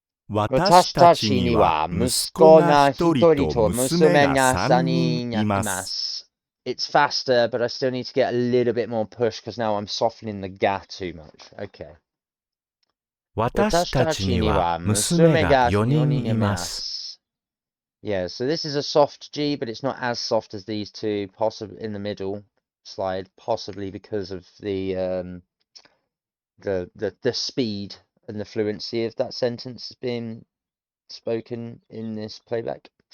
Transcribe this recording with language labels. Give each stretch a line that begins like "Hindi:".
Japanese: 私たちには息子が一人と娘が三人います。
English: It's faster, but I still need to get a little bit more push because now I'm softening the ga too much. Okay.
Japanese: 私たちには娘が4人います。
English: Yeah, so this is a soft G, but it's not as soft as these two, possibly in the middle slide, possibly because of the speed and the fluency of that sentence being spoken in this playback.